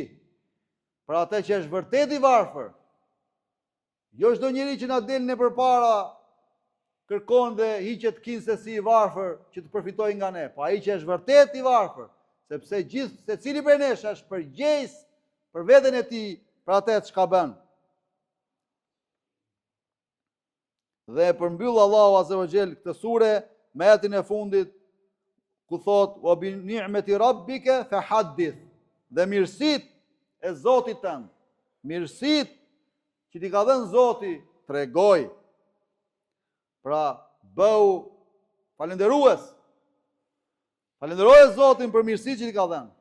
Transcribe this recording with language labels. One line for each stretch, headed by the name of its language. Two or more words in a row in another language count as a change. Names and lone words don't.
Albanian: Pra atë që është vërtet i varfër, jo çdo njeri që na del në përpara kërkon dhe hiqet kinë se si i varfër që të përfitoj nga ne, po ai që është vërtet i varfër, sepse gjithë secili prej nesh është përgjegjës për veten e tij, për atë çka bën. Dhe përmbyll Allahu
Arabic: عز وجل
Albanian: këtë sure me ajetin e fundit ku thot
Arabic: وبنعمة ربك فحدث,
Albanian: dhe mirësit e Zotit tënd, mirësit që ti ka dhënë Zoti, tregoj. Pra bëu falënderues. Falenderoj Zotin për mirësitë që ti ka dhënë.